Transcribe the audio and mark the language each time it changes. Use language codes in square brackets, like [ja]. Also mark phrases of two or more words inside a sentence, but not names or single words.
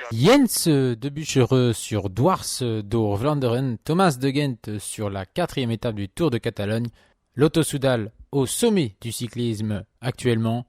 [fr] Jens de Buchereux sur Dwars door Vlaanderen, Thomas de Gent sur la 4e étape du Tour de Catalogne, Lotto Soudal au sommet du cyclisme actuellement.